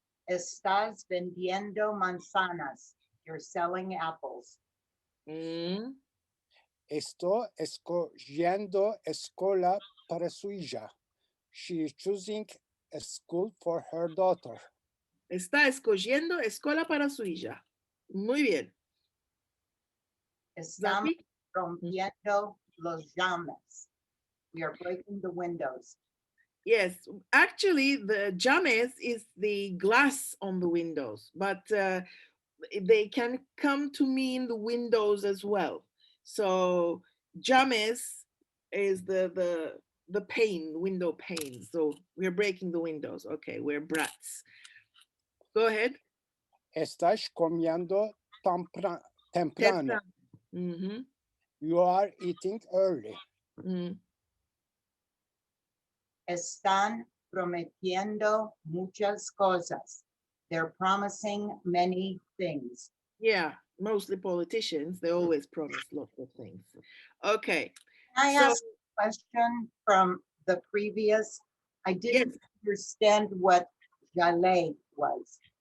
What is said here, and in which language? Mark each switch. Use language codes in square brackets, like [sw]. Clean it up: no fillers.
[lad] Estás vendiendo manzanas. [en] You're selling apples. Mm-hmm. [lad] Estoy escogiendo escuela para su hija. [en] She is choosing a school for her daughter. [lad] Está escogiendo escuela para su hija. Muy bien. Estamos rompiendo los llames. [en] We are breaking the windows. Yes, actually, the llames is the glass on the windows, but they can come to mean the windows as well. So llames is the pane, window pane. So we're breaking the windows. Okay, we're brats. Go ahead. [lad] Estás comiendo temprano. Mm-hmm. [en] You are eating early. Mm. [lad] Están prometiendo muchas cosas. [en] They're promising many things. Yeah, mostly politicians. They always promise lots of things. Okay. I asked a question from the previous. I didn't understand what Jaleh was.